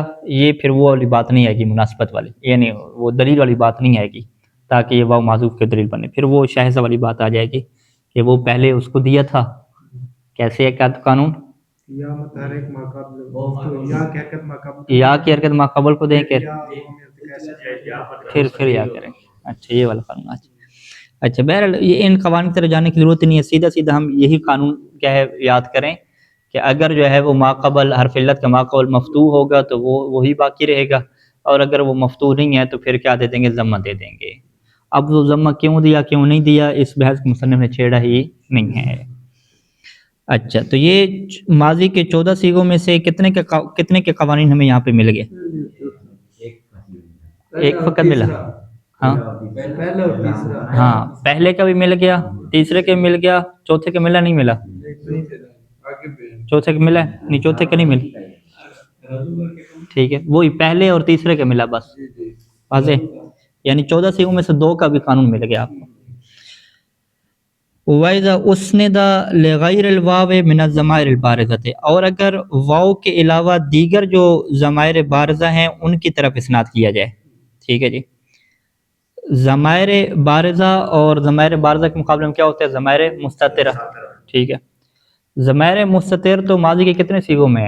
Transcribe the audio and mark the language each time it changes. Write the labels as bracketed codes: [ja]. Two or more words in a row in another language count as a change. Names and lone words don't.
[ur] یہ پھر وہ والی بات نہیں آئے گی مناسبت والی، یعنی وہ دلیل والی بات نہیں آئے گی تاکہ یہ واو معذوف کے دلیل بنے. پھر وہ شاہزہ والی بات آ جائے گی کہ وہ پہلے اس کو دیا تھا. کیسے ہے کیا قانون؟ یا کی حرکت ما قبل کو دیں کہ پھر یا کریں. اچھا، یہ والا قانون. اچھا، بہرحال یہ ان قوانین کی طرف جانے کی ضرورت نہیں ہے، سیدھا سیدھا ہم یہی قانون کیا ہے یاد کریں کہ اگر جو ہے وہ ما قبل حرف علت کا ما قبل مفتوح ہوگا تو وہ وہی باقی رہے گا، اور اگر وہ مفتوح نہیں ہے تو پھر کیا دے دیں گے؟ ضمہ دے دیں گے. اب وہ ضمہ کیوں دیا کیوں نہیں دیا اس بحث کو مصنف نے چھیڑا ہی نہیں ہے. اچھا، تو یہ ماضی کے 14 صیغوں میں سے کتنے کے قوانین ہمیں یہاں پہ مل گئے؟ ایک فقط ملا. ہاں ہاں، پہلے کا بھی مل گیا، تیسرے کا بھی مل گیا، چوتھے کا ملا نہیں ملا؟ چوتھے کا ملا نہیں، چوتھے کا نہیں ملا، ٹھیک ہے، وہی پہلے اور تیسرے کا ملا بس. واضح؟ یعنی 14 صیغوں میں سے 2 کا بھی قانون مل گیا آپ کو. [ar] وَإِذَا أُسْنِدَ لِغَيْرِ الْوَاوِ مِنَ الضَّمَائِرِ الْبَارِزَةِ، [ur] اور اگر واو کے علاوہ دیگر جو ضمائر بارزہ ہیں ان کی طرف اسناد کیا جائے، ٹھیک ہے جی. ضمائر بارزہ اور ضمائر بارزہ کے مقابلے میں کیا ہوتا ہے؟ ضمائر مستترہ، ٹھیک ہے. ضمائر مستتر تو ماضی کے کتنے صیغوں میں ہے؟